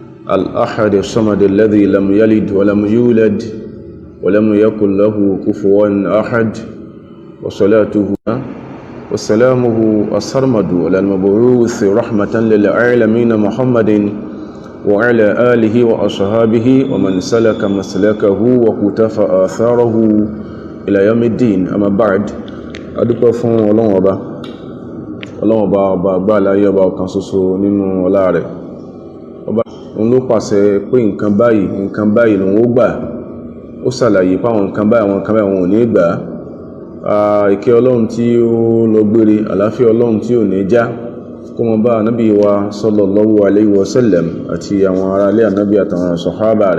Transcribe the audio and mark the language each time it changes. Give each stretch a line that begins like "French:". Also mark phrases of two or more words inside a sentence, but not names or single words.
Arabic: الأحد الصمد الذي لم يلد ولم يولد ولم يكن له كفوا أحد وصلاته وسلامه السرمد على المبعوث رحمة للعالمين محمد وعلى آله وأصحابه ومن سلك مسلكه وقتفى آثاره إلى يوم الدين. أما بعد
Yoruba: adúpẹ́ fún Ọlọ́run ọba àgbà láyé ọba ọ̀kan ṣoṣo nínú ọlá rẹ̀. Ọba òun ló pàṣẹ pé nǹkan báyìí lòun ó gbà, ó ṣàlàyé pé àwọn nǹkan báyìí wọn ò ní gbà. Ìkẹ́ Ọlọ́run tí ó lọ gbére, àlàáfíà Ọlọ́run tí ò ní já kó mọ bá ànábì wa
Arabic: صلى الله عليه وسلم
Yoruba: àti àwọn ará ilé ànábì àtàwọn sàhábà rẹ̀.